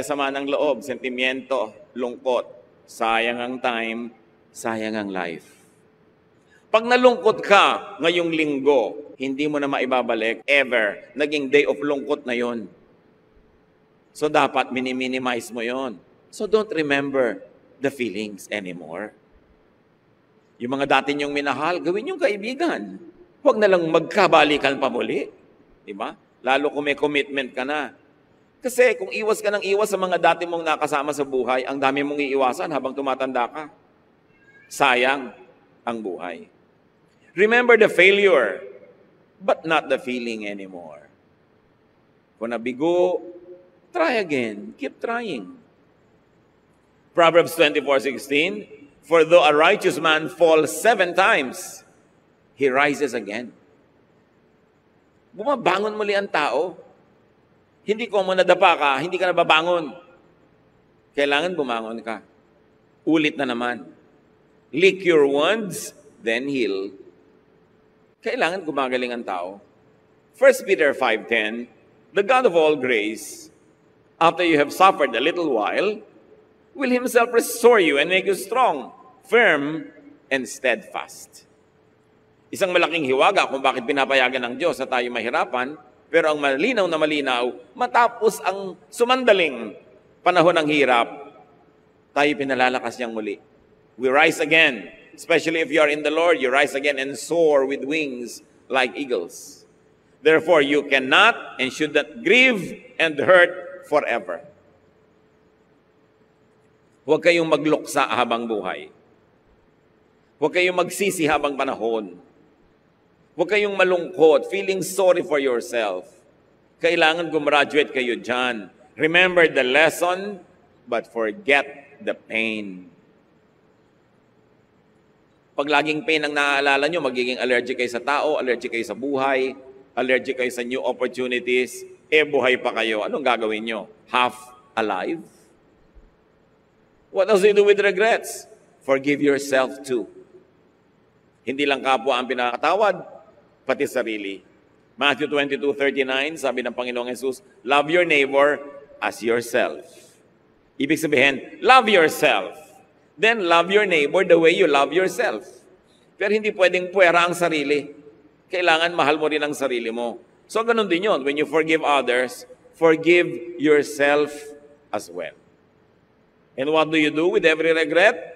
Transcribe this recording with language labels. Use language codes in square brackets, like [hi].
[tl] Sama ng loob, sentimiento, lungkot. Sayang ang time, sayang ang life. Pag nalungkot ka ngayong linggo, hindi mo na maibabalik ever. Naging day of lungkot na yon. So dapat minimize mo yon. [en] So don't remember the feelings anymore. [tl] Yung mga dati niyong minahal, gawin yung kaibigan. Huwag na lang magkabalikan pa muli. Diba? Lalo kung may commitment ka na. Kasi kung iwas ka ng iwas sa mga dati mong nakasama sa buhay, ang dami mong iiwasan habang tumatanda ka. Sayang ang buhay. [en] Remember the failure, but not the feeling anymore. [tl] Kung nabigo, [en] try again. Keep trying. Proverbs 24:16, for though a righteous man falls 7 times, he rises again. [tl] Bumabangon muli ang tao. Hindi ko mo nadapa ka, hindi ka nababangon. Kailangan bumangon ka. Ulit na naman. [en] Lick your wounds, then heal. [tl] Kailangan gumagaling ang tao. [en] 1 Peter 5:10, the God of all grace, after you have suffered a little while, will Himself restore you and make you strong, firm, and steadfast. [tl] Isang malaking hiwaga kung bakit pinapayagan ng Diyos na tayo mahirapan, pero ang malinaw na malinaw, matapos ang sumandaling panahon ng hirap, tayo pinalalakas niyang muli. [en] We rise again. Especially if you are in the Lord, you rise again and soar with wings like eagles. Therefore, you cannot and should not grieve and hurt forever. [tl] Huwag kayong magluksa habang buhay. Huwag kayong magsisi habang panahon. Huwag kayong malungkot, [en] feeling sorry for yourself. [tl] Kailangan gumraduate kayo dyan. [en] Remember the lesson, but forget the pain. [tl] Pag laging pain ang naaalala nyo, magiging allergic kayo sa tao, allergic kayo sa buhay, allergic kayo sa new opportunities, buhay pa kayo. Anong gagawin nyo? Half alive? [en] What else do you do with regrets? Forgive yourself too. [tl] Hindi lang kapwa ang pinakatawad, pati sarili. [en] Matthew 22:39, [tl] sabi ng Panginoong Jesus, [en] love your neighbor as yourself. [tl] Ibig sabihin, [en] love yourself. Then love your neighbor the way you love yourself. [tl] Pero hindi pwedeng puwera ang sarili. Kailangan mahal mo rin ang sarili mo. So ganun din yun. [en] When you forgive others, forgive yourself as well. And what do you do with every regret?